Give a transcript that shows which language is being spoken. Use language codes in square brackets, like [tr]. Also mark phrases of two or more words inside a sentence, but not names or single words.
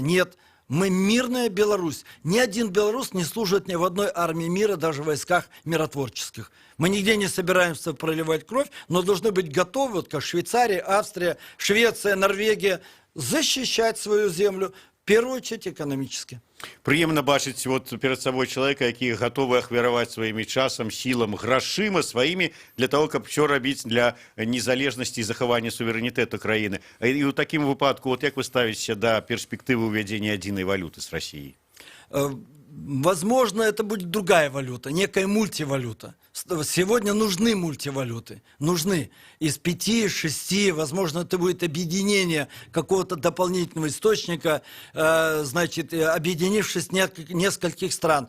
[ru] Нет, мы мирная Беларусь. Ни один белорус не служит ни в одной армии мира, даже в войсках миротворческих. Мы нигде не собираемся проливать кровь, но должны быть готовы, вот как Швейцария, Австрия, Швеция, Норвегия, защищать свою землю, в первую очередь экономически. [be] Прыемна бачыць вот перад сабой чалавека, які гатовы ахвяраваць сваімі часам, сілам, грашыма сваімі [ru] для того, [be] каб все рабіць для незалежнасці і захавання суверэнітэту краіны. І ў такім выпадку, вот як вы ставіцеся да перспектывы ўвядзення адзінай валюты з Расіяй? [ru] Возможно, это будет другая валюта, некая мультивалюта. Сегодня нужны мультивалюты, нужны. Из 5-6, возможно, это будет объединение какого-то дополнительного источника, значит, объединившись нескольких стран.